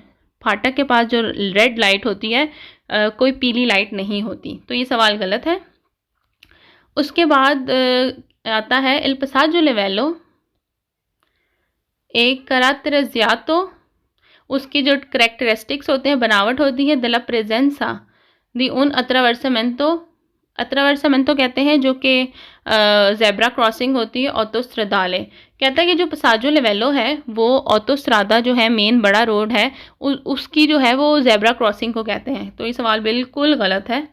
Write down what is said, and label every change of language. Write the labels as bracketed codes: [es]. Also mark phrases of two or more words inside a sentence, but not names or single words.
[hi] फाटक के पास जो रेड लाइट होती है, कोई पीली लाइट नहीं होती। तो ये सवाल गलत है। उसके बाद आता है [it] il passaggio livello [hi] एक caratterizzato, उसकी जो करेक्टरिस्टिक्स होते हैं, बनावट होती है, [it] della presenza di un attraversamento। [hi] अट्रावर्सामेंतो कहते हैं जो कि [en] zebra crossing [hi] होती है, ऑटोस्ट्रादाले। कहता है कि जो [it] passaggio livello [hi] है वो ऑटोस्ट्रादा जो है मेन बड़ा रोड है, उसकी जो है वो [en] zebra crossing [hi] को कहते हैं। तो ये सवाल बिल्कुल गलत है।